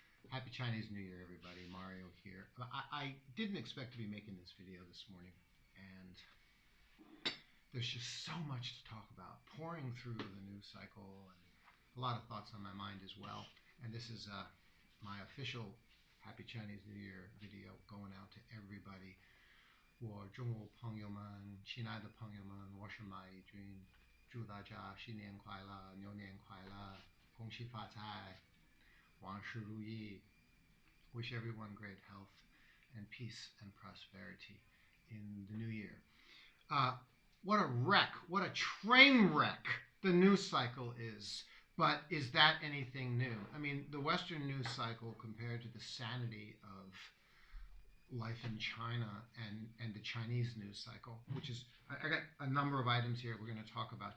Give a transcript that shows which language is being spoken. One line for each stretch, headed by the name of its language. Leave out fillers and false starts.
English: Happy Chinese New Year, everybody. Mario here. I didn't expect to be making this video this morning, and there's just so much to talk about. Pouring through the news cycle, and a lot of thoughts on my mind as well. And this is my official Happy Chinese New Year video going out to everybody.
Chinese: 我中国朋友们，亲爱的朋友们，我是马一军，祝大家新年快乐，牛年快乐，恭喜发财，万事如意。
English: Wish everyone great health and peace and prosperity in the new year. What a wreck, what a train wreck the news cycle is. But is that anything new? I mean, the Western news cycle compared to the sanity of life in China and the Chinese news cycle, which is, I got a number of items here we're going to talk about.